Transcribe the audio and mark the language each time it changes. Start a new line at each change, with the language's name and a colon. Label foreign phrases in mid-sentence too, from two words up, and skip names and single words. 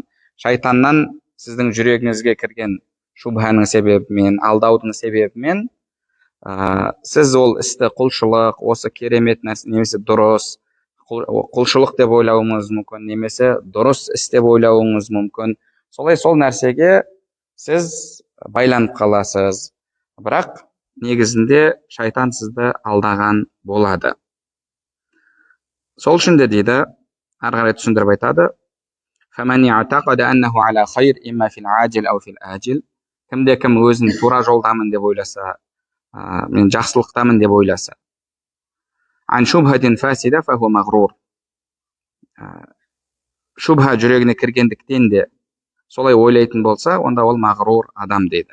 Kazakh: Шайтаннан сіздің жүрегіңізге кірген шубханың себебімен, алдаудың себебімен сіз ол істі құлшылық, осы керемет нәрсе, немесе дұрыс құлшылық деп ойлауыңыз мүмкін, немесе дұрыс іс деп ойлауыңыз мүмкін. Солай сол нәрсеге сіз байланып қаласыз. Бірақ негізінде шайтан сізді алдаған болады. Сол үшін де дейді, ары қарай түсіндіріп айтады,
Arabic: فَمَنْ يَعْتَقَدَ أَنَّهُ عَلَى خَيْرٍ إِمَّا فِي الْعَاجِلِ أَوْ فِي الْآجِلِ.
Kazakh: Кімде-кім өзін тура жолдамын деп ойласа, мен жақсылықтамын деп ойласа,
Arabic: عن شبهة فاسدة فهو مغرور.
Kazakh: Шубха жүрегіне кіргендіктен де солай ойлайтын болса, онда ол мағрур адам дейді.